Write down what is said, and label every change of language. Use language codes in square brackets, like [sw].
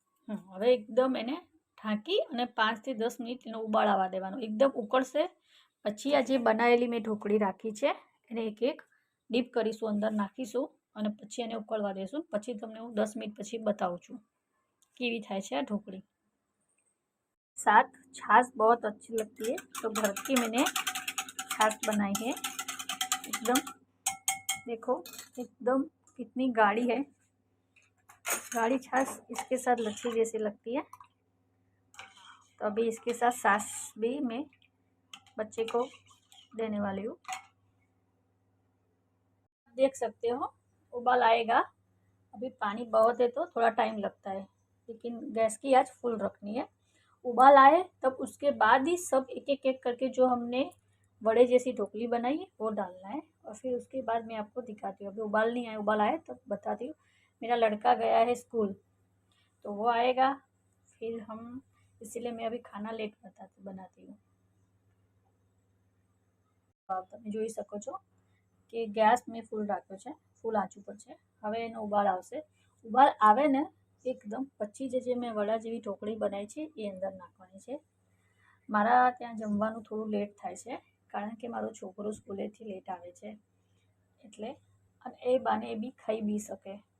[gu] હવે એકદમ એને ઢાંકી અને 5 થી 10 મિનિટ એનો ઉબાળ આવવા દેવાનો. એકદમ ઉકળશે પછી આ જે બનાવેલી મેં ઢોકળી રાખી છે એને એક એક ડીપ કરીશું, અંદર નાખીશું અને પછી એને ઉકળવા દઈશું. પછી તમને હું 10 मिनट પછી બતાવું છું કેવી થાય છે આ ઢોકળી. [hi] साथ छाछ बहुत अच्छी लगती है तो घर की मैंने छाछ बनाई है. एकदम देखो एकदम कितनी गाढ़ी है. गाढ़ी छाछ इसके साथ लच्छी जैसी लगती है. तो अभी इसके साथ सास भी मैं बच्चे को देने वाली हूँ. देख सकते हो उबाल आएगा. अभी पानी बहुत है तो थोड़ा टाइम लगता है लेकिन गैस की आंच फुल रखनी है. उबाल आए तब उसके बाद ही सब एक एक करके जो हमने वड़े जैसी ढोकली बनाई है वो डालना है और फिर उसके बाद मैं आपको दिखाती हूँ. अभी उबाल नहीं आए, उबाल आए तब बताती हूँ. मेरा लड़का गया है स्कूल तो वो आएगा फिर हम इसीलिए मैं अभी खाना लेट बनाती हूँ. [gu] તમે જોઈ શકો છો કે ગેસ મેં ફૂલ રાખ્યો છે, ફૂલ આંચ ઉપર છે. હવે એનો ઉબાલ આવશે. ઉબાલ આવે ને એકદમ પછી જે મેં વડા જેવી ઢોકળી બનાવી છે એ અંદર નાખવાની છે. મારા ત્યાં જમવાનું થોડું લેટ થાય છે કારણ કે મારો છોકરો સ્કૂલેથી લેટ આવે છે એટલે અને એ બાને એ બી ખાઈ બી શકે.